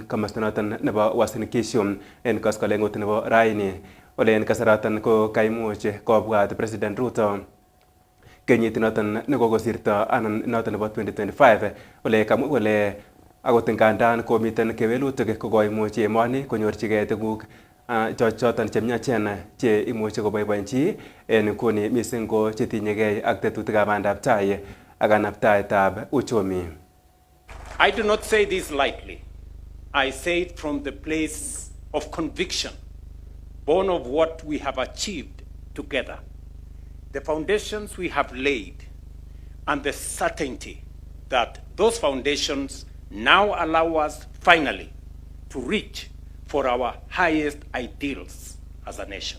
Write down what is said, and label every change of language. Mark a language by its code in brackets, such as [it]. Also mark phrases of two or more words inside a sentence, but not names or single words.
[kln] komosta noton nebo Uasin Gishu en koskoleng'ut nebo raini ole en kasaraton ko kaimuch kobwat President Ruto kenyit noton nekokosirto anan noton nebo 2025 ole akot ngandan komiten kewelutik ko koimuch emoni konyorchigei tuguk choton chemyachen che imuche koboiboenchi en nguni missing ko chetinyegei ak tetutikab bandab tai ak kanabtaetab uchumi. [en] I do not say this lightly. I say it from the place of conviction, born of what we have achieved together, the foundations we have laid, and the certainty that those foundations now allow us finally to reach for our highest ideals as a nation.